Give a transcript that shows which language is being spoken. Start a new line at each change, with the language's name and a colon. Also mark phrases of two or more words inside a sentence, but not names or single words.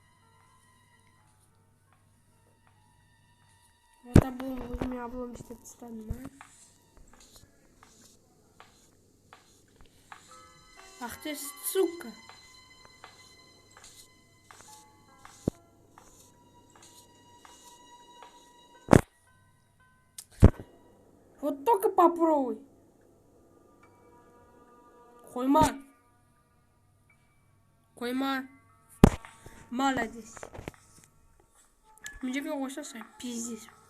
Russian: Вот облом,
Kazakh: өзіме облом істеп тастадым,
Russian: Ах ты, сука! Вот только попробуй.
Kazakh: Қойма. Қойма.
Russian: Молодец.
Kazakh: Мына жерге қойсаң, пиздец.